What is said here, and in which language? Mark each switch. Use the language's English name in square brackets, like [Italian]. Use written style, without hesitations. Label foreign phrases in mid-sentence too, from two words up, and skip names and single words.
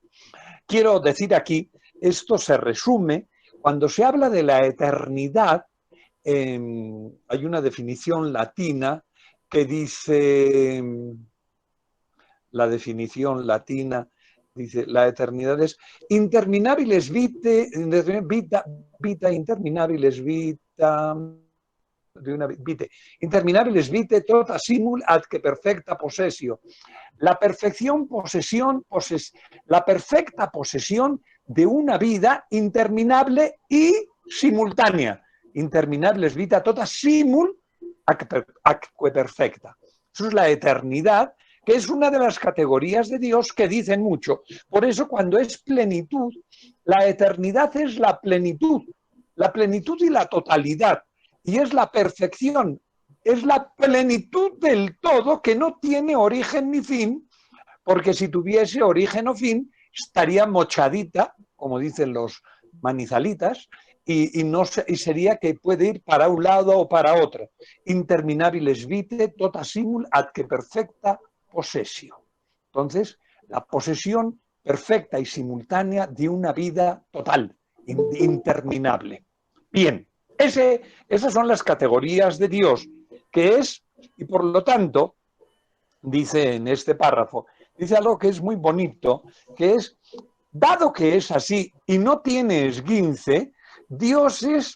[Spanish] Quiero decir aquí, esto se resume, cuando se habla de la eternidad, hay una definición latina que dice, la definición latina dice, la eternidad es [Latin] interminabiles vitae interminabiles vitae tota simul ad que perfecta possessio. [Spanish] La perfecta posesión de una vida interminable y simultánea. [Latin] Interminabiles vita tota simul acque perfecta. [Spanish] Eso es la eternidad, que es una de las categorías de Dios que dicen mucho. Por eso cuando es plenitud, la eternidad es la plenitud y la totalidad, y es la perfección, es la plenitud del todo que no tiene origen ni fin, porque si tuviese origen o fin, estaría mochadita, como dicen los manizalitas, y sería que puede ir para un lado o para otro. [Latin] Interminabiles vitae tota simul ad que perfecta possessio. [Spanish] Entonces, la posesión perfecta y simultánea de una vida total, interminable. Bien, esas son las categorías de Dios, que es, y por lo tanto, dice en este párrafo, dice algo que es muy bonito, que es dado que es así y no tiene esguince, Dios es...